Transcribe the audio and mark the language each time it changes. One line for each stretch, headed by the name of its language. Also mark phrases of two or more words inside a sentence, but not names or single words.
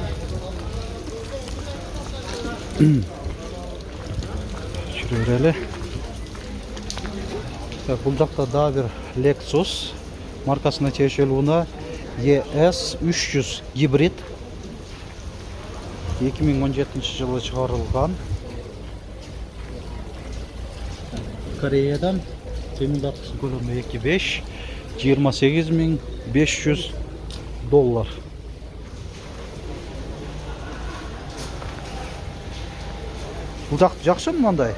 Kyrgyz: Жүрө берели. Бул жакта да бир Lexus маркасына тиешелүү уна ES 300 гибрид.
Kazakh: 2017 жылы шығарылған. Кореядан қимылдатқыш көлемі 2.5, 28.500 доллар. Бұл жақсы мынандай.